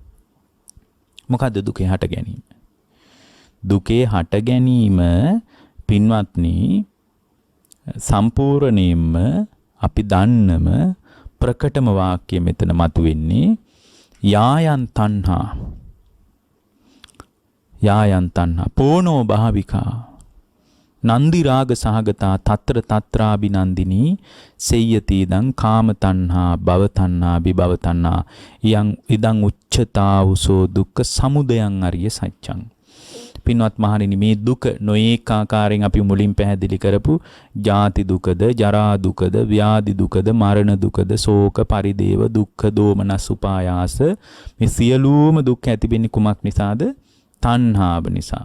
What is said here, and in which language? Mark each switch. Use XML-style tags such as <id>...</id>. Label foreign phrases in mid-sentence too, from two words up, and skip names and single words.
<si>මොකද්ද දුකේ හට ගැනීම? දුකේ හට ගැනීම පින්වත්නි සම්පූර්ණයෙන්ම අපි දන්නම ප්‍රකටම වාක්‍ය මෙතන මතුවෙන්නේ යායන්</si> <pi>තණ්හා පෝනෝ භාවිකා නන්දි රාග සහගතා తත්‍ර తත්‍රාබිනන්දිනී සෙය්‍යති දං කාම තණ්හා භව තණ්හා විභව තණ්හා ඉදං උච්චතාවුසෝ දුක්ඛ සමුදයං අරිය සත්‍යං.</pi> <si>පින්වත් මහණෙනි මේ දුක නොඒක ආකාරයෙන් අපි මුලින් පැහැදිලි කරපු ජාති දුකද, ජරා දුකද, ව්‍යාධි දුකද, මරණ දුකද, ශෝක පරිදේව දුක්ඛ දෝමනස් උපායාස මේ සියලුම දුක් ඇතිවෙන්නේ කුමක් නිසාද? තණ්හාව නිසා.</si>